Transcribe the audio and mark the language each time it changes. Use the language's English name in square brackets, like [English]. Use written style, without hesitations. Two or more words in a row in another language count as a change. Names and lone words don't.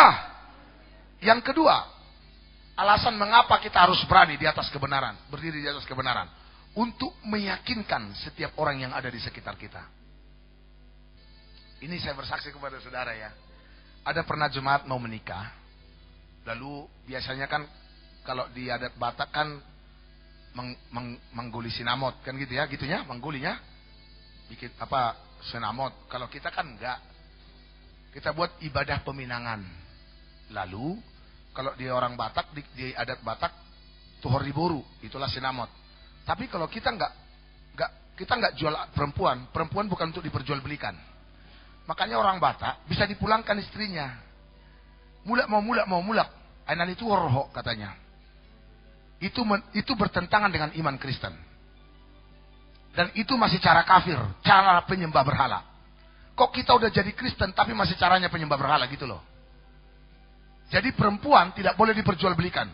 [Indonesian] Yang kedua, alasan mengapa kita harus berani di atas kebenaran, berdiri di atas kebenaran, untuk meyakinkan setiap orang yang ada di sekitar kita. Ini saya bersaksi kepada saudara ya. Ada pernah jemaat mau menikah, lalu biasanya kan kalau di adat Batak kan mengguli sinamot kan gitu ya, gitunya, menggulinya, bikin apa sinamot. Kalau kita kan enggak, kita buat ibadah peminangan. Lalu kalau dia orang Batak, di adat Batak, Tuhoriboru, itulah sinamot. Tapi kalau kita nggak jual perempuan bukan untuk diperjualbelikan. Makanya orang Batak bisa dipulangkan istrinya. Mulak mau mulak. Ainan itu orho katanya. Itu bertentangan dengan iman Kristen. Dan itu masih cara kafir, cara penyembah berhala. Kok kita udah jadi Kristen tapi masih caranya penyembah berhala gitu loh. Jadi perempuan tidak boleh diperjualbelikan.